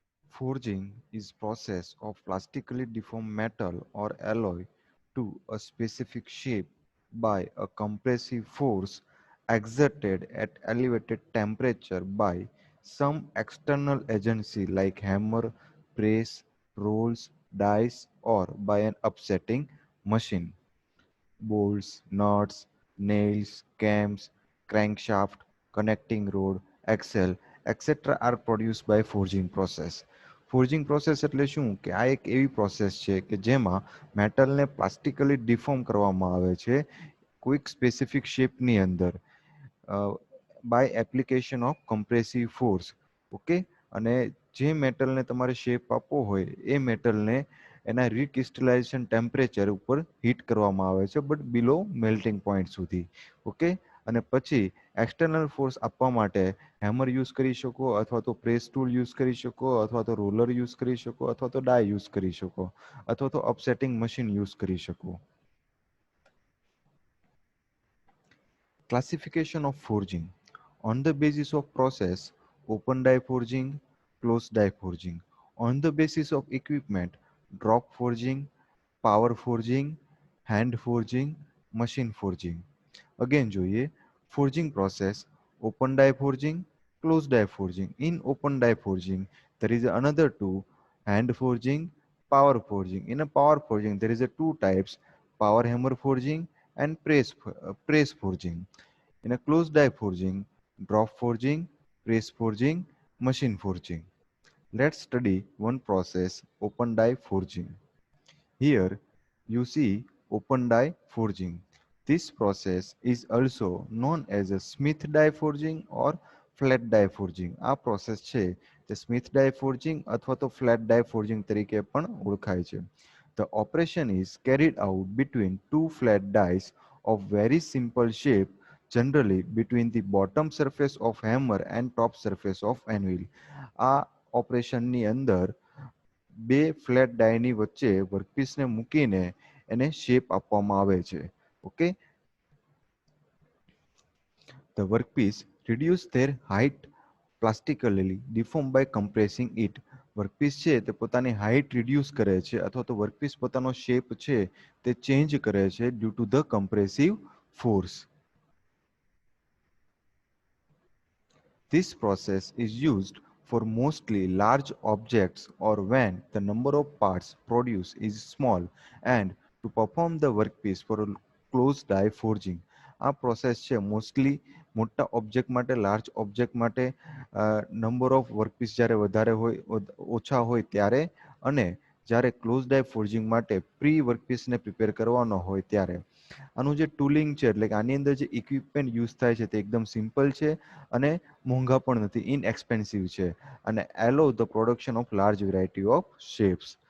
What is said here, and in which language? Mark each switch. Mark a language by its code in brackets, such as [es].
[en] Forging is process of plastically deformed metal or alloy to a specific shape by a compressive force exerted at elevated temperature by some external agency like hammer, press, rolls, dice, or by an upsetting machine. Bolts, nuts, nails, cams, crankshaft, connecting rod, axle, etc. are produced by forging process. [gu] Forging process એટલે શું કે આ એક એવી process છે કે જેમાં મેટલને પ્લાસ્ટિકલી ડિફોર્મ કરવામાં આવે છે કોઈક સ્પેસિફિક શેપની અંદર by application of compressive force. Okay, અને જે મેટલને તમારે શેપ આપવો હોય એ મેટલને એના રિક્રિસ્ટલાઇઝેશન ટેમ્પરેચર ઉપર હીટ કરવામાં આવે છે બટ બિલો મેલ્ટિંગ પોઈન્ટ સુધી. ઓકે, અને પછી એક્સટર્નલ ફોર્સ આપવા માટે હેમર યુઝ કરી શકો અથવા તો પ્રેસ ટૂલ યુઝ કરી શકો અથવા તો રોલર યુઝ કરી શકો અથવા તો ડાય યુઝ કરી શકો અથવા તો અપસેટિંગ મશીન યુઝ કરી શકો. [en] Classification of forging. On the basis of process, open die forging, closed die forging. On the basis of equipment, drop forging, power forging, hand forging, machine forging. Again [gu] જોઈએ [en] forging process, open die forging, closed die forging. In open die forging, there is another two, hand forging, power forging. In a power forging, there is a two types, power hammer forging and press forging. In a closed die forging, drop forging, press forging, machine forging. Let's study one process, open die forging. Here you see open die forging. This process is also known as a Smith die forging or flat die forging. [gu] આ process છે તે Smith die forging અથવા તો flat die forging તરીકે પણ ઓળખાય છે. [en] The operation is carried out between two flat dies of very simple shape, generally between the bottom surface of hammer and top surface of anvil. [gu] આ ઓપરેશનની અંદર બે ફ્લેટ ડાયની વચ્ચે વર્કપીસને મૂકીને એને શેપ આપવામાં આવે છે. [en] Okay, the workpiece reduce their height plastically deformed by compressing it. [gu] Workpiece છે તે પોતાની હાઇટ રિડ્યુસ કરે છે અથવા તો વર્કપીસ પોતાનો શેપ છે તે ચેન્જ કરે છે due to the compressive force. [en] This process is used for mostly large objects or when the number of parts produced is small and to perform the workpiece for closed die forging. [gu] આ process છે mostly મોટા object માટે, large object માટે, number of workpiece જ્યારે વધારે હોય ઓછા હોય ત્યારે, અને જ્યારે ક્લોઝ ડાય ફોર્જિંગ માટે પ્રી વર્કપીસને પ્રિપેર કરવાનો હોય ત્યારે. આનું જે ટૂલિંગ છે એટલે કે આની અંદર જે ઇક્વિપમેન્ટ યુઝ થાય છે તે એકદમ સિમ્પલ છે અને મોંઘા પણ નથી, ઇનએક્સપેન્સિવ છે અને એલો the production of large variety of shapes.